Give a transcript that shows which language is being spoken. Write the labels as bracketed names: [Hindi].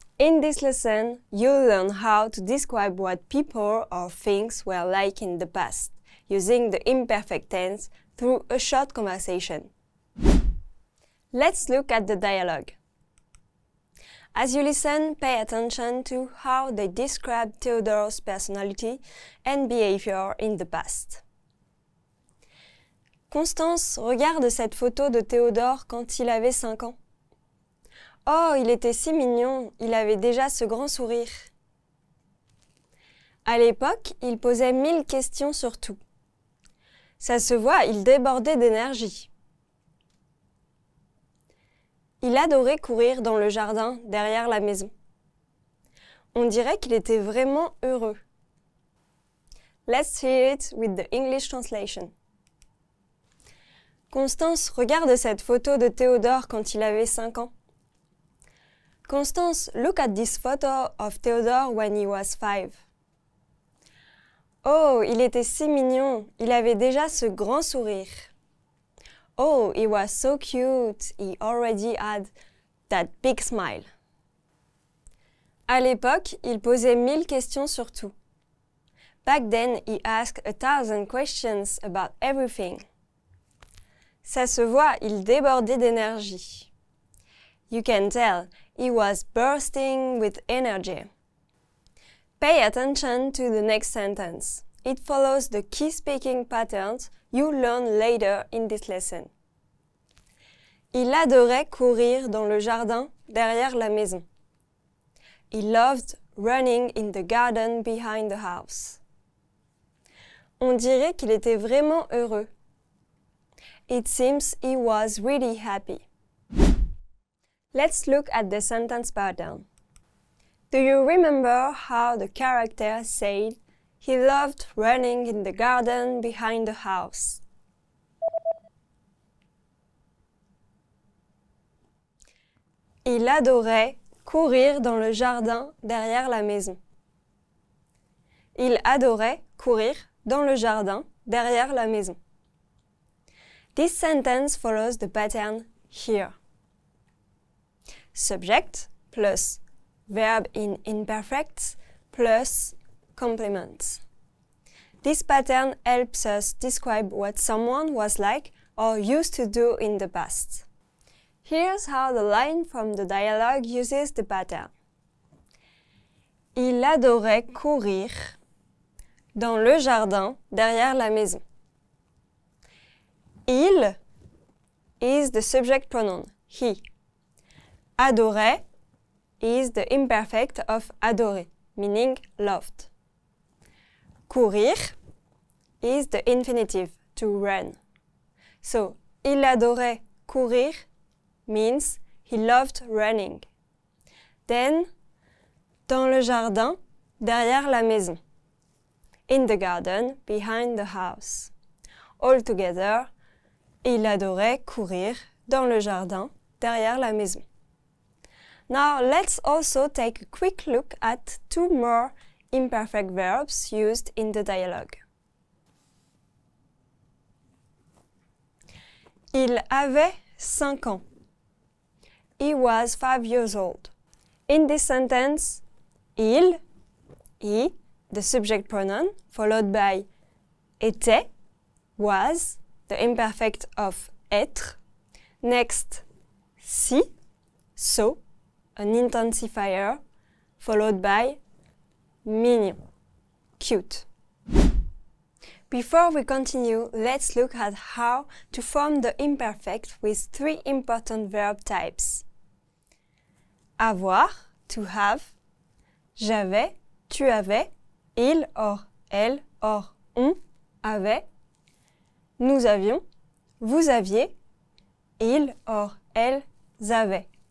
[English] In this lesson, you'll learn how to describe what people or things were like in the past, using the imperfect tense through a short conversation. Let's look at the dialogue. As you listen, pay attention to how they describe Theodore's personality and behavior in the past. [French] Constance, regarde cette photo de Théodore quand il avait 5 ans. Oh, il était si mignon, il avait déjà ce grand sourire. À l'époque, il posait 1000 questions sur tout. Ça se voit, il débordait d'énergie. Il adorait courir dans le jardin derrière la maison. On dirait qu'il était vraiment heureux. [English] Let's hear it with the English translation. [French] Constance, regarde cette photo de Théodore quand il avait 5 ans. [English] Constance, look at this photo of Theodore when he was 5. [French] Oh, il était si mignon, il avait déjà ce grand sourire. [English] Oh, he was so cute, he already had that big smile. [French] À l'époque, il posait 1000 questions sur tout. [English] Back then, he asked 1000 questions about everything. [French] Ça se voit, il débordait d'énergie. [English] You can tell, he was bursting with energy. Pay attention to the next sentence. It follows the key speaking patterns you learn later in this lesson. [French] Il adorait courir dans le jardin derrière la maison. [English] He loved running in the garden behind the house. [French] On dirait qu'il était vraiment heureux. [English] It seems he was really happy. Let's look at the sentence pattern. Do you remember how the character said he loved running in the garden behind the house? [French] Il adorait courir dans le jardin derrière la maison. Il adorait courir dans le jardin derrière la maison. [English] This sentence follows the pattern here. Subject plus verb in imperfect plus complement. This pattern helps us describe what someone was like or used to do in the past. Here's how the line from the dialogue uses the pattern. [French] Il adorait courir dans le jardin derrière la maison. [English] Il is the subject pronoun, he. Adorait is the imperfect of adorer, meaning loved. Courir is the infinitive, to run. So, [French] il adorait courir [English] means he loved running. [French] Then, dans le jardin, derrière la maison. [English] In the garden, behind the house. All together, [French] il adorait courir dans le jardin, derrière la maison. [English] Now, let's also take a quick look at two more imperfect verbs used in the dialogue. [French] Il avait 5 ans. [English] He was 5 years old. In this sentence, il, he, the subject pronoun, followed by était, was, the imperfect of être. Next, si, so, an intensifier, followed by mignon, cute. Before we continue, let's look at how to form the imperfect with 3 important verb types. [French] Avoir, [English] to have, [French] j'avais, tu avais, il or elle or on avait, nous avions, vous aviez, il or elles avaient.